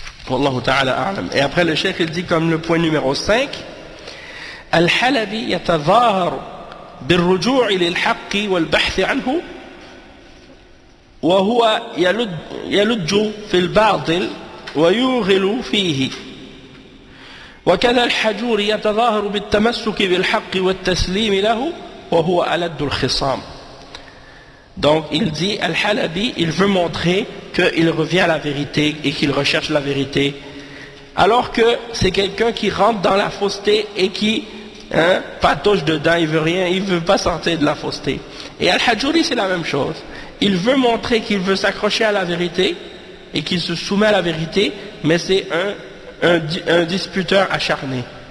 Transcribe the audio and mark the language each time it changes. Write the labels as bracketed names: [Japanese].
[French] Wallahu ta'ala a'lam. Et après le cheikh il dit comme le point numéro 5, Al-Halabi [Arabic] yatadhahar بالرجوع للحق والبحث عنه وهو يلج في الباطل ويوغل فيه وكذا الحجور يتظاهر بالتمسك بالحق والتسليم له وهو ألد الخصام. [French] Donc il dit, Al-Halabi, il veut montrer qu'il revient à la vérité et qu'il recherche la vérité, alors que c'est quelqu'un qui rentre dans la fausseté et qui patauge dedans, il veut rien, il veut pas sortir de la fausseté. Et Al-Hajuri c'est la même chose, il veut montrer qu'il veut s'accrocher à la vérité et qu'il se soumet à la vérité, mais c'est un disputeur acharné.